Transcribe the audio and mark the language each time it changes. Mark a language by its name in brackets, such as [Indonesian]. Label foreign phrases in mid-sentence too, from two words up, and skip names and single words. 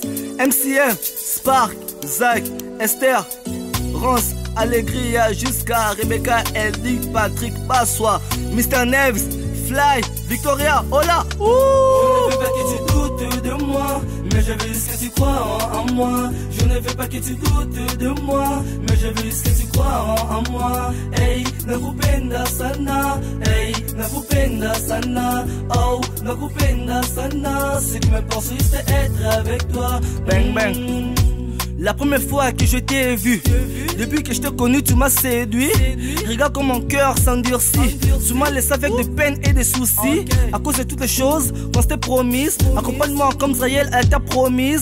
[French] MCM, Spark, Zach, Esther, Rance, Allegria, jusqu'à Rebecca, Eldi, Patrick, Passois, Mr. Neves, Fly, Victoria, hola. Je ne veux pas que tu doutes de moi, mais je veux juste que tu crois en moi. Je ne veux pas que tu doutes de moi, mais je veux juste que tu crois en moi. [Swahili] Hey, nakupenda sana, hey, nakupenda sana, oh, nakupenda sana. [French] Ce qui me pense juste être avec toi. [English] Bang bang. [French] La première fois que je t'ai vu, depuis que je t'ai connu, tu m'as séduit. Regarde comme mon cœur s'endurcit. Tu m'as laissé avec des peines et des soucis. À cause de toutes les choses qu'on s'était promises. Accompagne-moi comme Zraël, elle t'a promise.